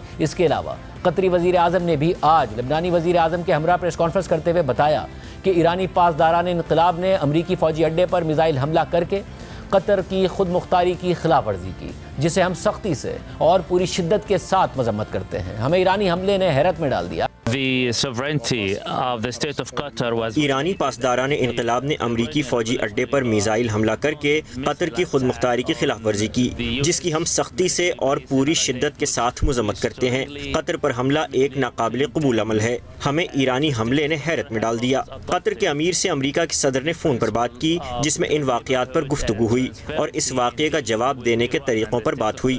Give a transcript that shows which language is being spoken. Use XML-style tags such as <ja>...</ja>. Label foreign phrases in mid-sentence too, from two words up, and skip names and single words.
<ur>اس کے علاوہ قطری وزیر اعظم نے بھی آج لبنانی وزیر اعظم کے ہمراہ پریس کانفرنس کرتے ہوئے بتایا کہ ایرانی پاسداران انقلاب نے امریکی فوجی اڈے پر میزائل حملہ کر کے قطر کی خود مختاری کی خلاف ورزی کی، جسے ہم سختی سے اور پوری شدت کے ساتھ مذمت کرتے ہیں۔ ہمیں ایرانی حملے نے حیرت میں ڈال دیا۔</ur> <en>The sovereignty of the state of Qatar was</en> <ur>ایرانی پاسداران انقلاب نے امریکی فوجی اڈے پر میزائل حملہ کر کے قطر کی خود مختاری کی خلاف ورزی کی، جس کی ہم سختی سے اور پوری شدت کے ساتھ مذمت کرتے ہیں۔ قطر پر حملہ ایک ناقابل قبول عمل ہے۔ ہمیں ایرانی حملے نے حیرت میں ڈال دیا۔ قطر کے امیر سے امریکہ کے صدر نے فون پر بات کی، جس میں ان واقعات پر گفتگو ہوئی اور اس واقعے کا جواب دینے کے طریقوں پر بات ہوئی۔</ur>